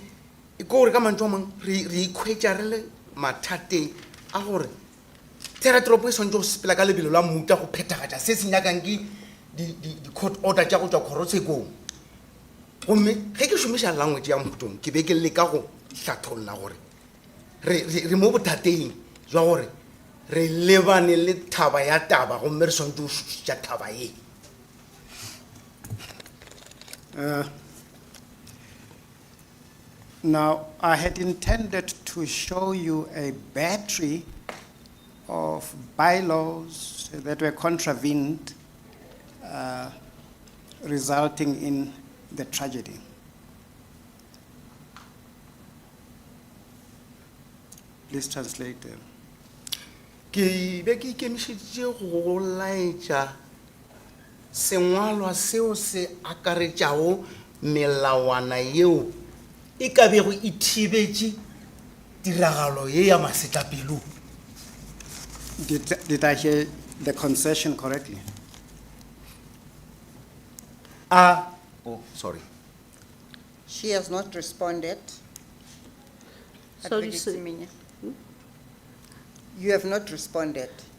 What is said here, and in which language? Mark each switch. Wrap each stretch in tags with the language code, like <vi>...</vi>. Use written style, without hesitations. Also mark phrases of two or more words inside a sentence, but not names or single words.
<nso>gore ka mantšu a mangwe re ikhwetša re le mathateng a gore teratoropo e swantse go sepela ka lebelo la muta go phethagatša se se nyakang ke di-</nso> <en>court order</en> <nso>tša go tšwa kgorotshekong gomme ge ke šomiša language ya motong ke be ke leka go hlatholla gore re mo bothateng jwa gore re lebane le thaba ya taba gomme re swantse go šušitša thaba ye.</nso> <en>Now, I had intended to show you a battery of bylaws that were contravened, resulting in the tragedy. Please translate them.</en> <nso>Ke be ke ikemišeditše go laetša sengwalwa seo se akaretšago melawana yeo e ka bego e thibetše tiragalo ye ya masetlapelo.</nso> <en>Did I hear the concession correctly? Oh, sorry. She has not responded. So Advocate Siminya. You have not responded.</en>